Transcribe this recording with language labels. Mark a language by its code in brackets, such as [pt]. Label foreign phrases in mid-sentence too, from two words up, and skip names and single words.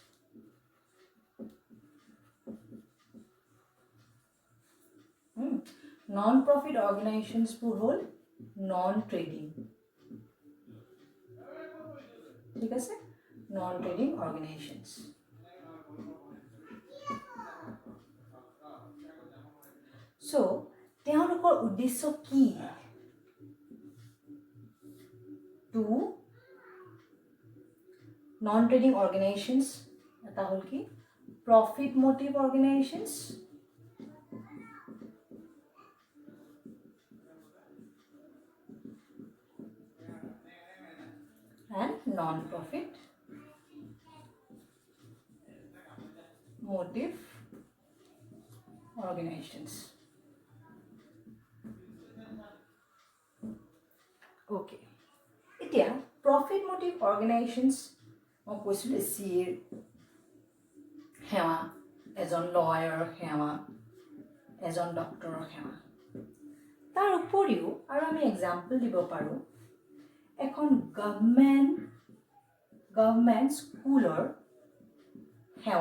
[en] Non-profit organizations [as] বোৰ হ'ল [en] non-trading. [as] ঠিক আছে [en] non-trading organizations. So [as] তেওঁলোকৰ উদ্দেশ্য কি [en] to non-trading organizations [as] এটা হ'ল কি [en] profit motive organizations and non-profit motive organizations okay এতিয়া profit motive organizations [as] মই কৈছিলোঁ [en] CA [as] সেৱা, এজন লয়াৰৰ সেৱা, এজন ডক্টৰৰ সেৱা। তাৰ উপৰিও আৰু আমি এক্সাম্পল দিব পাৰোঁ এখন গভৰ্ণমেণ্ট স্কুলৰ সেৱা।